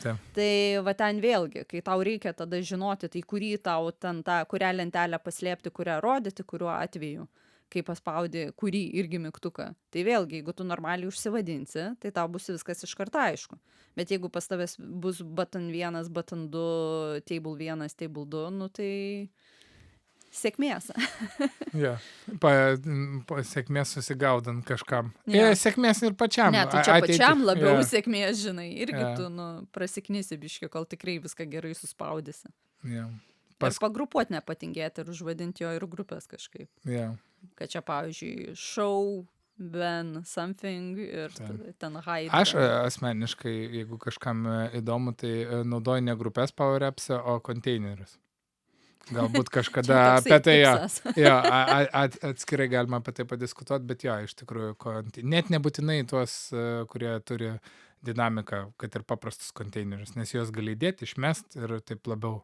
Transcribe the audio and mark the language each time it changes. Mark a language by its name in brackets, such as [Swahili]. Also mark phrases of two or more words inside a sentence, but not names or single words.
[Lithuanian] Tai va ten vėlgi, kai tau reikia tada žinoti, tai kurį tau ten kurią lentelę paslėpti, kurią rodyti, kuriuo atveju, kai paspaudi kurį irgi mygtuką. Tai vėlgi, jeigu tu normaliai užsivadinsi, tai tau bus viskas iš karto aišku. Bet jeigu pas tavęs bus [English] button 1, button 2, table 1, table 2, [Lithuanian] nu tai sėkmės. Sėkmės susigaudant kažkam. Sėkmės ir pačiam. Ne, tai čia pačiam labiau sėkmės, žinai. Irgi tu, nu, prasiknisi biški, kol tikrai viską gerai suspaudysi. Ir pagrupuot nepatingėti ir užvadinti jo ir grupės kažkaip. Kad čia, pavyzdžiui, [English] show, ben, something [Lithuanian] ir ten hide. Aš asmeniškai, jeigu kažkam įdomu, tai naudoju ne grupės Power Apps'e, o konteinerius. Galbūt kažkada apie tai atskirai galima apie tai padiskutuoti, bet iš tikrųjų, net nebūtinai tuos, kurie turi dinamiką, kad ir paprastus konteinerius, nes juos gali įdėti, išmest ir taip labiau.